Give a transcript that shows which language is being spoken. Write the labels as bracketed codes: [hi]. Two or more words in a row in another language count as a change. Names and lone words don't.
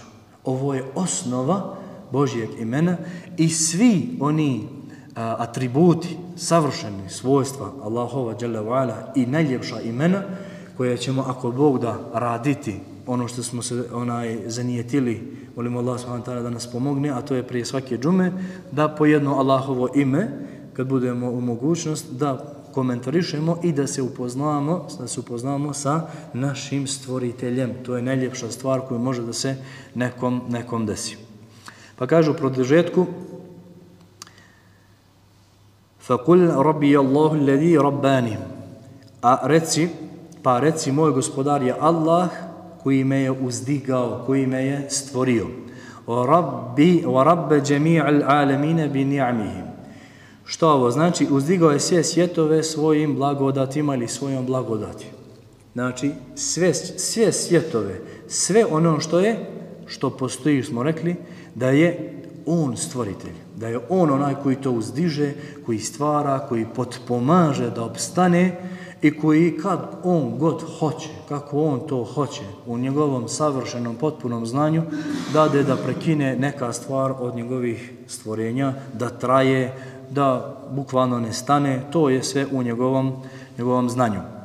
[bs] Ovo je osnova Božjeg imena i svi oni atributi, savršeni svojstva Allahova [ar] جل وعلا [bs] i najljepša imena koje ćemo, ako Bog da, raditi ono što smo se zanijetili, molimo Allah [ar] سبحانه وتعالى [bs] da nas pomogne, a to je prije svake džume, da po jedno Allahovo ime, kad budemo u mogućnost, da komentarišemo i da se upoznamo sa našim stvoriteljem. To je najljepša stvar koju može da se nekom desi. Pa kažu u produžetku [ar] فَقُلْ رَبِّيَ اللَّهُ الَّذِي رَبَّانِ [bs] Pa reci, moj gospodar je Allah koji me je uzdigao, koji me je stvorio. [ar] وَرَبَّ جَمِيعَ الْعَالَمِينَ بِنِعْمِهِمْ [bs] Što ovo znači? Uzdigao je sve svjetove svojim blagodatima ili svojom blagodati. Znači, sve svjetove, sve ono što postoji, smo rekli, da je on stvoritelj, da je on onaj koji to uzdiže, koji stvara, koji potpomaže da opstane i koji kad on god hoće, kako on to hoće, u njegovom savršenom, potpunom znanju, dade da prekine neka stvar od njegovih stvorenja, da traje, da bukvalno ne stane, to je sve u njegovom znanju.